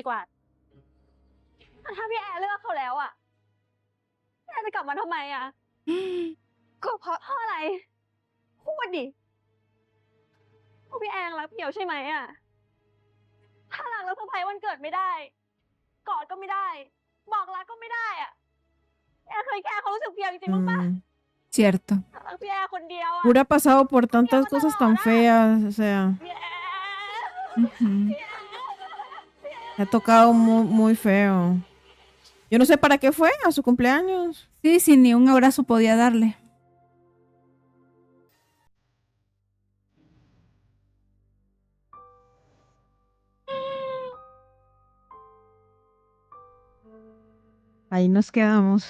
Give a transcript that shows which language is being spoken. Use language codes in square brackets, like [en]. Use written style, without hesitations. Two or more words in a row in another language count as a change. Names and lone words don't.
[th] กว่า ถ้าพี่แอร์เลือกเขาแล้วอะพี่แอร์จะกลับมาทำไมอะก็เพราะอะไร พูดดิเพราะพี่แอร์รักเพียวใช่ไหมอะถ้ารักแล้วเซอร์ไพรส์วันเกิดไม่ได้ กอดก็ไม่ได้ บอกรักก็ไม่ได้อะพี่แอร์เคยแคร์เขารู้สึกเพียวจริงๆมั้างปะ [es] cierto. [th] รักพี่แอร์คนเดียวอะ [es] Pura ha pasado por tantas cosas tan feas, o sea, [th] พี่แอร์ Ujú. [es] le ha tocado muy, muy feo. Yo no sé para qué fue a su cumpleaños. Sí, sin ni un abrazo podía darle. Ahí nos quedamos.